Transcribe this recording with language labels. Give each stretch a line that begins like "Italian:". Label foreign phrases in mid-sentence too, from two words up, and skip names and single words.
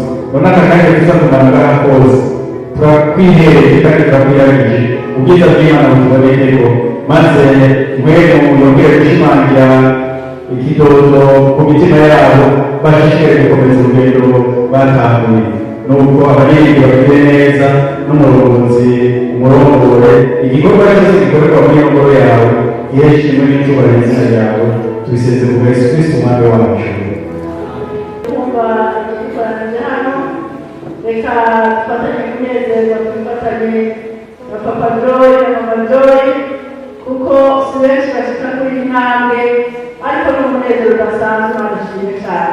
Rundi: None aka kanya tuza kumarana kose turakwihereye kandi turakwiragije ubwiza bw'Imana butubonekeko, maze mwene yongere gushimangira ikidodo ku mitima yabo, bashishikare gukomeza urugendo batanguye. Nuko abaririmbyi bagire neza n'umurongozi umurongore, igikorwa cyose gikorerwa muri iyo ngoro yawe gihe ishimwe n'icyubahiro izina ryawe, tubiseze mu Yesu Kristo umwami wacu. Kumva igikoranyije hano, reka dufatanye kunezerwa, dufatanye na Papa Joy na Mama Joy, kuko si benshi bashika kuri iyi ntambwe, ariko n'umunezero udasanzwe barishimye cyane.